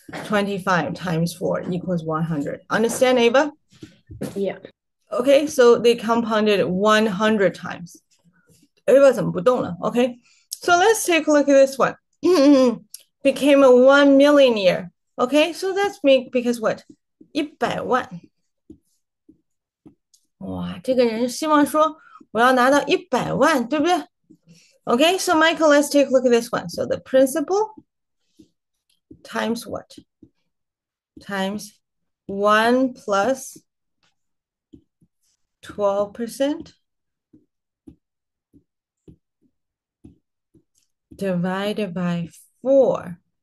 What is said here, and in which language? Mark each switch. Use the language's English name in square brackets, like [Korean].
[English] 25 times 4 equals 100. Understand, Ava? Yeah. Okay, so they compounded 100 times. [Chinese] Ava 怎么不动了? [English] Okay, so let's take a look at this one. Became a 1 million year. Okay, so that's me because what? [Chinese] 100万。哇，这个人希望说我要拿到100万，对不对？ [English] Okay, so Michael, let's take a look at this one. So the principal times what? Times 1 plus 12% divided by 4.